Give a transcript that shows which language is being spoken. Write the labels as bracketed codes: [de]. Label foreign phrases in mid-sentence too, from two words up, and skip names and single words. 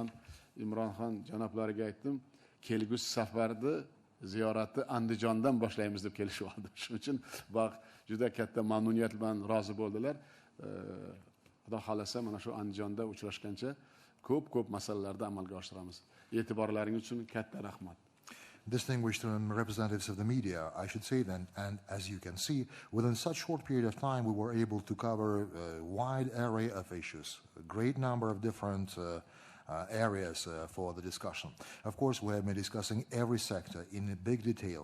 [uz] Men Imronxon janoblariga aytdim, kelgusi safarni ziyoratni Andijondan boshlaymiz deb kelishib oldi. Shuning uchun juda katta mamnuniyat bilan rozi bo'ldilar. Xudo xolasa mana shu Andijonda uchrashgancha ko'p masalalarda amalga oshiramiz. E'tiborlaringiz uchun katta rahmat. [en] Distinguished representatives of the media, I should say then, and as you can see, within such short period of time, we were able to cover a wide array of issues, a great number of different areas for the discussion. Of course, we have been discussing every sector in big details.